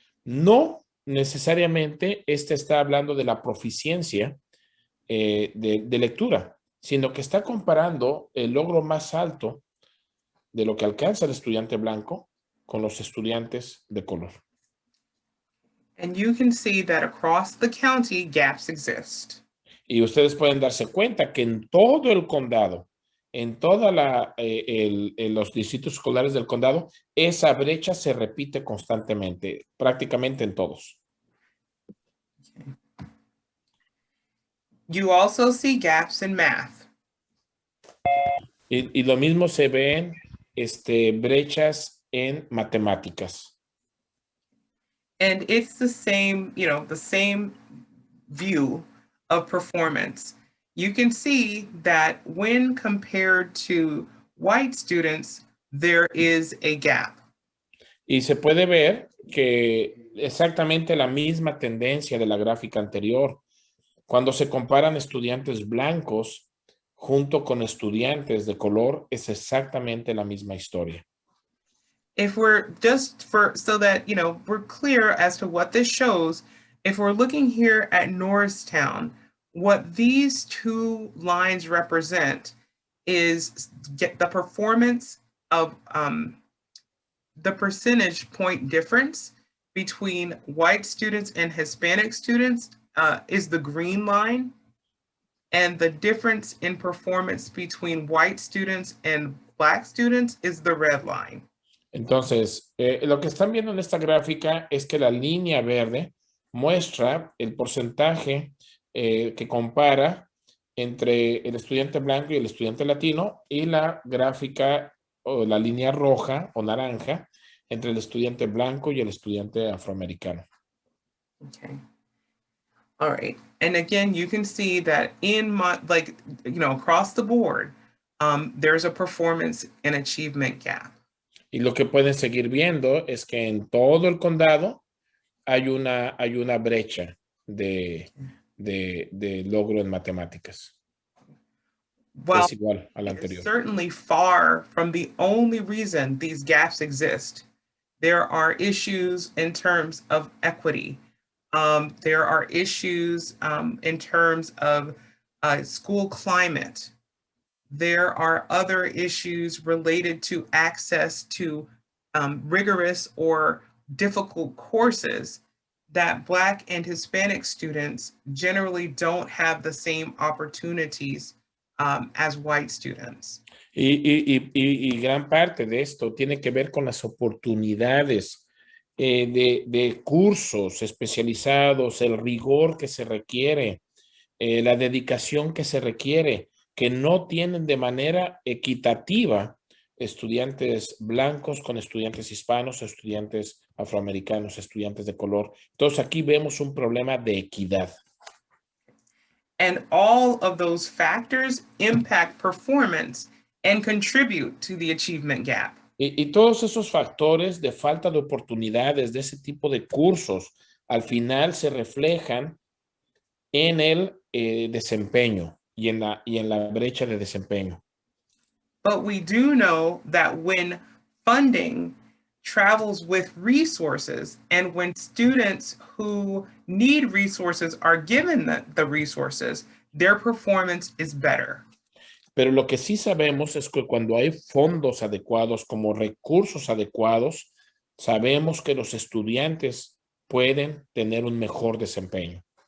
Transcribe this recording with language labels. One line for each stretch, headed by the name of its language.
Spanish: No necesariamente está hablando de la proficiencia de lectura, sino que está comparando el logro más alto de lo que alcanza el estudiante blanco con los estudiantes de color.
English: And you can see that across the county, gaps exist.
Spanish: Y ustedes pueden darse cuenta que en todo el condado, en todos los distritos escolares del condado, esa brecha se repite constantemente, prácticamente en todos.
English: Okay. You also see gaps in math.
Spanish: Y lo mismo se ven brechas en matemáticas.
English: And it's the same, the same view of performance. You can see that when compared to white students, there is a gap.
Spanish: Y se puede ver que exactamente la misma tendencia de la gráfica anterior. Cuando se comparan estudiantes blancos junto con estudiantes de color, es exactamente la misma historia.
English: If we're so that, we're clear as to what this shows, if we're looking here at Norristown, what these two lines represent is the performance of the percentage point difference between white students and Hispanic students is the green line, and the difference in performance between white students and Black students is the red line.
Spanish: Entonces, lo que están viendo en esta gráfica es que la línea verde muestra el porcentaje que compara entre el estudiante blanco y el estudiante latino, y la gráfica o la línea roja o naranja entre el estudiante blanco y el estudiante afroamericano.
English: Okay. All right. And again, you can see that in across the board, there's a performance and achievement gap.
Spanish: Y lo que pueden seguir viendo es que en todo el condado hay una brecha de logro en matemáticas.
English: Well,
Spanish: Es igual a la
English: it's
Spanish: anterior.
English: certainly far from the only reason these gaps exist. There are issues in terms of equity. There are issues in terms of school climate. There are other issues related to access to rigorous or difficult courses that Black and Hispanic students generally don't have the same opportunities as white students.
Spanish: Y gran parte de esto tiene que ver con las oportunidades de cursos especializados, el rigor que se requiere, la dedicación que se requiere, que no tienen de manera equitativa estudiantes blancos con estudiantes hispanos, estudiantes afroamericanos, estudiantes de color. Entonces aquí vemos un problema de equidad.
English: And all of those factors impact performance and contribute to the achievement gap.
Spanish: Y todos esos factores de falta de oportunidades de ese tipo de cursos al final se reflejan en el desempeño y en la brecha de desempeño.
English: But we do know that when funding travels with resources and when students who need resources are given the resources, their performance is better.
Spanish: Pero lo que sí sabemos es que cuando hay fondos adecuados como recursos adecuados, sabemos que los estudiantes pueden tener un mejor desempeño.